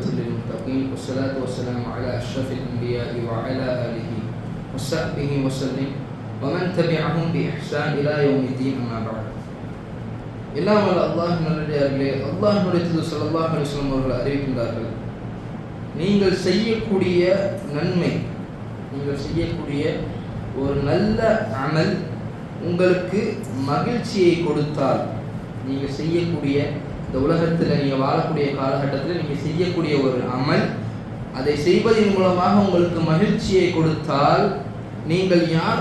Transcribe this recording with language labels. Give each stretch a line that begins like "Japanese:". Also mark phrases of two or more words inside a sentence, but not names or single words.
Arabic: للمتقين والصلاة والسلام على أشرف الأنبياء وعلى آله وصحبه وسلم ومن تبعهم بإحسان إلى يوم الدين أما بعد.
Tamil: எல்லாம் வல்ல அல்லாஹ் நல்லடியார்களே, அல்லாஹ்வுடைய தூதர்
Arabic: صلى الله عليه وسلم
Tamil: அவர்கள் அறிவிக்கின்றார்கள், நீங்கள் செய்யக்கூடிய நன்மை, நீங்கள் செய்யக்கூடிய ஒரு நல்ல அமல் உங்களுக்கு மகிழ்ச்சியை கொடுத்தால், நீங்கள் செய்யக்கூடிய இந்த உலகத்தில் நீங்கள் வாழக்கூடிய காலகட்டத்தில் நீங்கள் செய்யக்கூடிய ஒரு அமல், அதை செய்வதன் மூலமாக உங்களுக்கு மகிழ்ச்சியை கொடுத்தால் நீங்கள் யார்?